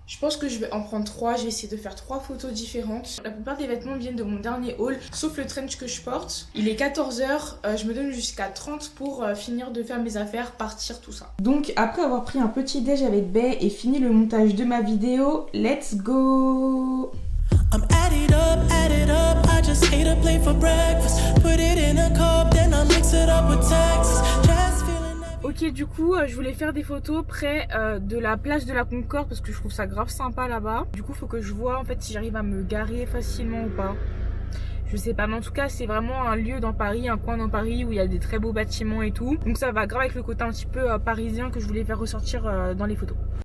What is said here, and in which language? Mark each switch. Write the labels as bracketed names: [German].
[French] Je pense que je vais en prendre 3, je vais essayer de faire 3 photos différentes. La plupart des vêtements viennent de mon dernier haul, sauf le trench que je porte. Il est 14h, je me donne jusqu'à 30 pour finir de faire mes affaires, partir, tout ça. Donc après avoir pris un petit déj avec Bay et fini le montage de ma vidéo, [English] let's go! I'm add it up, I just ate a plate for breakfast. Put it in a cup, then I mix it up with Texas. Just feeling that... [French] Ok, du coup, je voulais faire des photos près de la place de la Concorde parce que je trouve ça grave sympa là-bas. Du coup, faut que je vois en fait si j'arrive à me garer facilement ou pas. Je sais pas, mais en tout cas, c'est vraiment un lieu dans Paris, un coin dans Paris où il y a des très beaux bâtiments et tout. Donc ça va grave avec le côté un petit peu parisien que je voulais faire ressortir dans les photos.